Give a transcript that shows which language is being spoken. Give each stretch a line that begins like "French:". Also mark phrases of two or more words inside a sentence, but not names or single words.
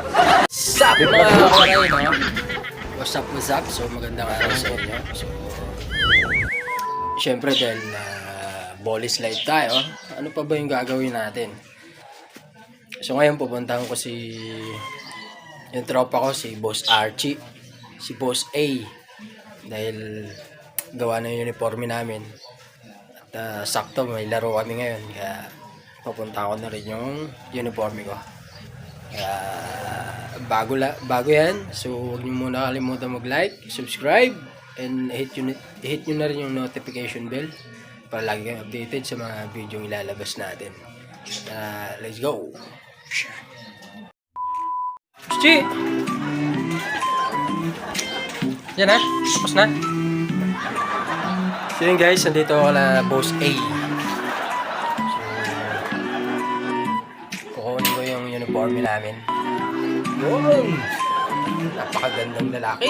Filipino: up mga kawaray,
English: no? What's up? So,
Filipino: magandang araw sa inyo. So, syempre dahil
English: body slide
Filipino: tayo, ano pa ba yung gagawin natin? So, ngayon pupuntahan ko yung tropa ko, si Boss Archie, si Boss A. Dahil gawa na yung uniforme namin. At sakto, may laro kami ngayon. Kaya, papunta ko na rin yung uniforme ko. Kaya bago yan, so huwag niyo muna kalimutan mag-like,
English: subscribe, and hit
Filipino: nyo na rin yung
English: notification bell
Filipino: para lagi kayong updated sa mga video ilalabas natin.
English: Let's go! Chi!
Filipino: Yan ha, tapos na. So yun guys, nandito ako na Boss A. Kukunin ko yung uniforme namin. Yun! Napakagandang lalaki.